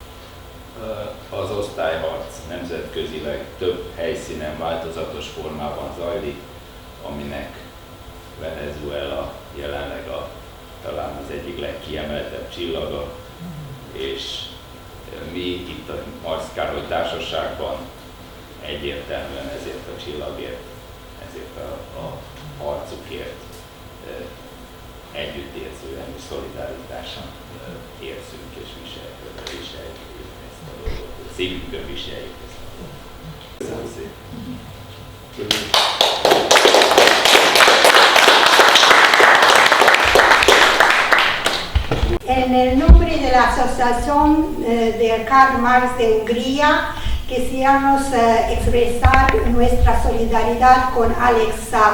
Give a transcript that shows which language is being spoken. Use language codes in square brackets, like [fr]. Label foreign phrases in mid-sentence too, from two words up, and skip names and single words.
[hu] Az osztályharc nemzetközileg több helyszínen változatos formában zajlik, aminek Venezuela jelenleg talán az egyik legkiemeltebb csillaga, és mi itt a Marx Károly Társaságban egyértelműen ezért a csillagért, ezért a harcukért együttérzően és szolidaritásan érzünk és viseljük ezt a dolgot, szívünkön viseljük ezt a dolgot. Köszönöm szépen! [es] En el nombre de la Asociación de Karl Marx de Hungría, quisiéramos expresar nuestra solidaridad con Alex Saab.